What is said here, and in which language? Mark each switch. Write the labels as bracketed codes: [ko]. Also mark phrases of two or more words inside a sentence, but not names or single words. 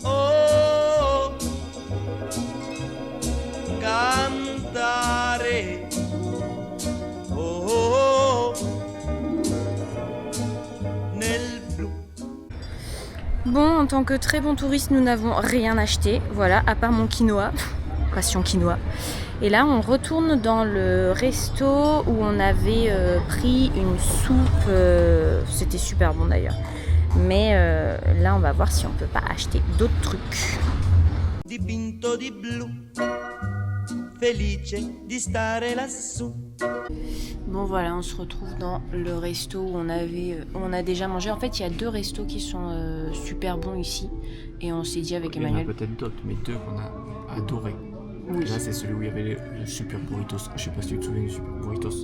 [fr] Bon, en tant que très bon touriste, nous n'avons rien acheté, voilà, à part mon quinoa, passion quinoa. Et là, on retourne dans le resto où on avait pris une soupe, c'était super bon d'ailleurs. Mais là, on va voir si on peut pas acheter d'autres trucs. [it] Dipinto di blu, felice di stare lassù. [fr] Bon voilà, on se retrouve dans le resto où on a déjà mangé. En fait, il y a 2 restos qui sont super bons ici. Et on s'est dit avec Emmanuel... Il y en a peut-être d'autres, mais 2 qu'on a adorés. Oui. Là, c'est celui où il y avait le super burritos. Je sais pas si tu te souviens du super burritos.